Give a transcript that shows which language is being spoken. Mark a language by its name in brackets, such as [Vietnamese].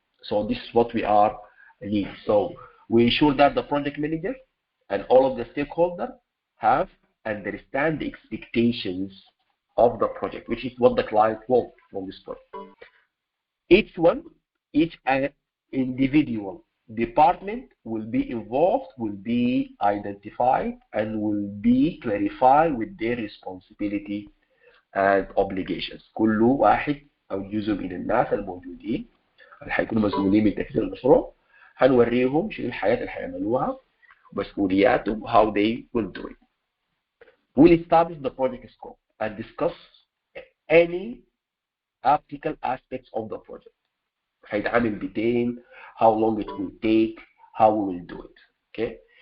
[English] So this is what we are need. So we ensure that the project manager and all of the stakeholders have understand the expectations of the project, which is what the client wants from this project. Each individual department will be involved, will be identified, and will be clarified with their responsibility and obligations. [Arabic] كل واحد أو جزء من الناس الموجودين اللي حيكونوا مسؤولين من تنفيذ المشروع هنوريهم شنو الحاجات اللي حيعملوها مسؤولياتهم [English] how they will do it. We'll establish the project scope and discuss any practical aspects of the project. [Arabic] هيتعمل بتين, [English] how long it will take, how we will do it. Okay.